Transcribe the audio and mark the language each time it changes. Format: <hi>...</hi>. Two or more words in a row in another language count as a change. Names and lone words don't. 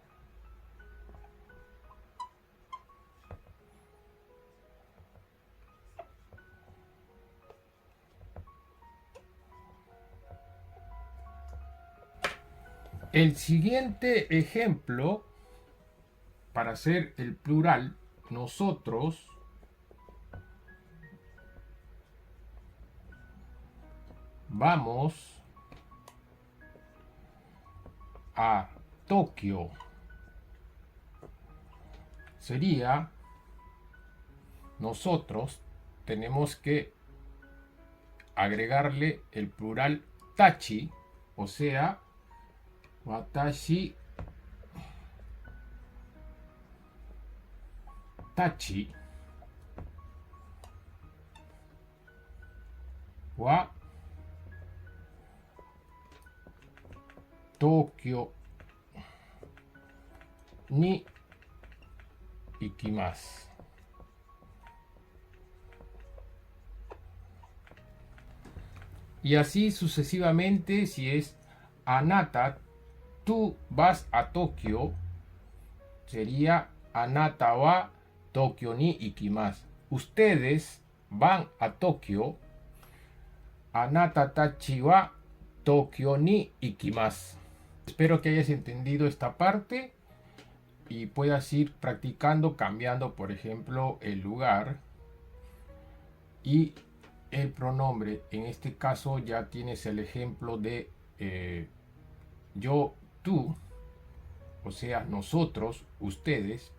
<es>El siguiente ejemplo, para hacer el plural, nosotros vamos a Tokio. Sería, nosotros tenemos que agregarle el plural tachi, o sea,</es> <ja>watashi たちは東京に行きます.</ja> <es>Y así sucesivamente, si es anata, tú vas a Tokio, sería</es> <ja>あなたは東京に行きます.</ja> <es>Ustedes van a Tokio,</es> <ja>あなたたちは東京に行きます.</ja> <es>Espero que hayas entendido esta parte y puedas ir practicando cambiando, por ejemplo, el lugar y el pronombre. En este caso ya tienes el ejemplo de yo, tú, o sea, nosotros, ustedes.</es>